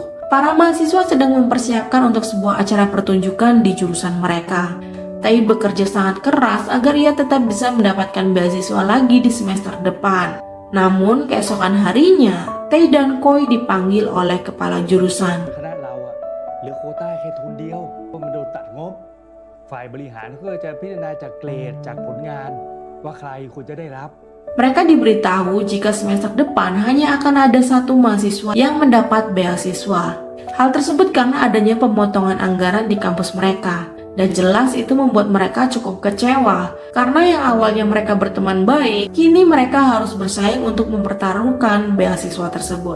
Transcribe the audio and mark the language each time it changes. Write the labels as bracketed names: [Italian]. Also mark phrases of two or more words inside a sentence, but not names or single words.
[Indonesian] Para mahasiswa sedang mempersiapkan untuk sebuah acara pertunjukan di jurusan mereka. Tae bekerja sangat keras agar ia tetap bisa mendapatkan beasiswa lagi di semester depan. Namun, keesokan harinya, Tae dan Koi dipanggil oleh kepala jurusan. [Thai] เหลือโควต้าแค่ทุนเดียวมันโดนตัดงบฝ่ายบริหารก็จะพิจารณาจากเกรดจากผลงานว่าใครควรจะได้รับ [Indonesian] Mereka diberitahu jika semester depan hanya akan ada satu mahasiswa yang mendapat beasiswa. Hal tersebut karena adanya pemotongan anggaran di kampus mereka. Dan jelas itu membuat mereka cukup kecewa, karena yang awalnya mereka berteman baik, kini mereka harus bersaing untuk mempertaruhkan beasiswa tersebut.